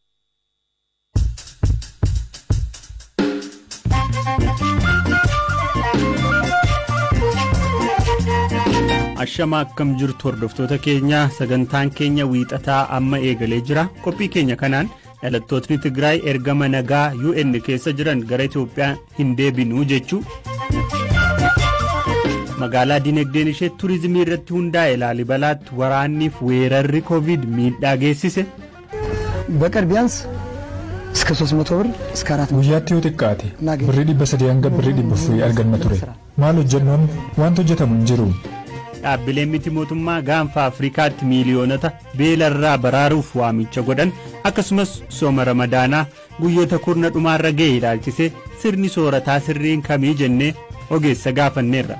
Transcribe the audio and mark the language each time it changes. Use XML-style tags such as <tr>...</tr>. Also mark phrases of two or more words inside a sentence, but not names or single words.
<om>Ashama akkam jirtu hordoftoota keenya, sagantaan keenya wiixataa amma eegalee jira. Qophii keenya kanaan dhalattootni Tigraay ergama nagaa UN keessa jiran gara Itoophiyaa hin deebinuu jechuu, magaalaa dinagdeen ishee turizimii irratti hundaa'e Laalibalaatti waraanniif weerarri Covid miidhaa geessise,</om> <am>በቀር ቢያንስ እስከ 300 ብር እስከ 400</am> <om>guyyaatti yoo xiqqaate birrii 300 hanga birrii 400 arganna ture. Maal hojjennoon wanti hojjetamu hin jiru. Dhaabbileen miti mootummaa gaanfa Afrikaatti miiliyoonota beelarraa baraaruuf waamicha godhan, akkasumas sooma Ramadaanaa guyyoota kurna dhumaarra ga'e ilaalchisee sirni soorataa sirriin kamii jennee ogeessa gaafanneerra.</om>